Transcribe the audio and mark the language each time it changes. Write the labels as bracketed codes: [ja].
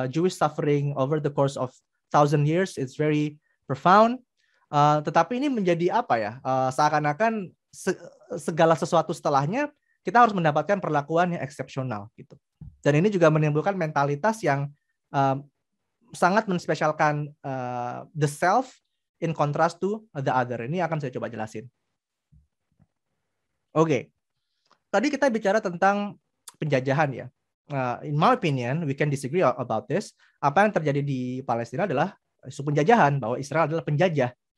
[en] Jewish suffering over the course of 1,000 years is very profound. [id] Tetapi ini menjadi seakan-akan segala sesuatu setelahnya kita harus mendapatkan perlakuan yang eksepsional gitu. Dan ini juga menimbulkan mentalitas yang sangat menspesialkan [en] the self in contrast to the other. [id] Ini akan saya coba jelasin. Oke. Tadi kita bicara tentang penjajahan ya. [en] In my opinion, we can disagree about this. [id] Apa yang terjadi di Palestina adalah isu penjajahan, bahwa Israel adalah penjajah.